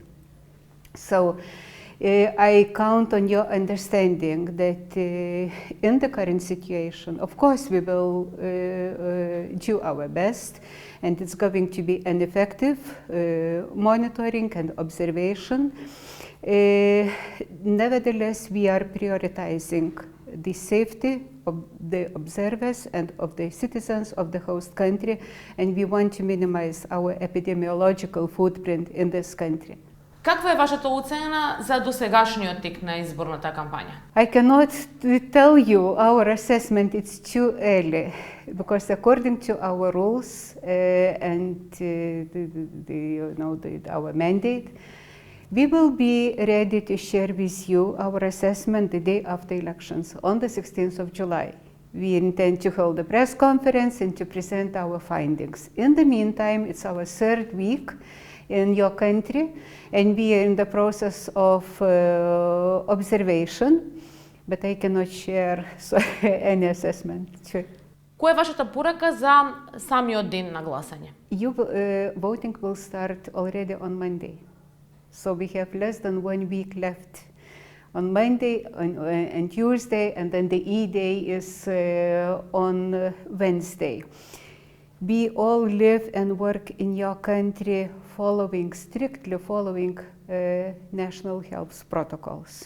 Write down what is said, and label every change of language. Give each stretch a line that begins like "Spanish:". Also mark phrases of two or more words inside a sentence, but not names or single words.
English: So I count on your understanding that in the current situation, of course, we will do our best, and it's going to be an effective monitoring and observation. Nevertheless, we are prioritizing the safety of the observers and of the citizens of the host country, and we want to minimize our epidemiological footprint in this country.
Macedonian: Каква е вашата оцена за досегашниот тек на изборната кампања?
English: I cannot tell you our assessment, it's too early, because according to our rules and our mandate, we will be ready to share with you our assessment the day after elections, on the 16th of July. We intend to hold a press conference and to present our findings. In the meantime, it's our 3rd week in your country, and we are in the process of observation, but I cannot share any assessment.
Macedonian: Која е вашата порака за самиот ден на гласање?
English: Voting will start already on Monday. So we have less than 1 week left on Monday and Tuesday, and then the E-Day is on Wednesday. We all live and work in your country strictly following national health protocols.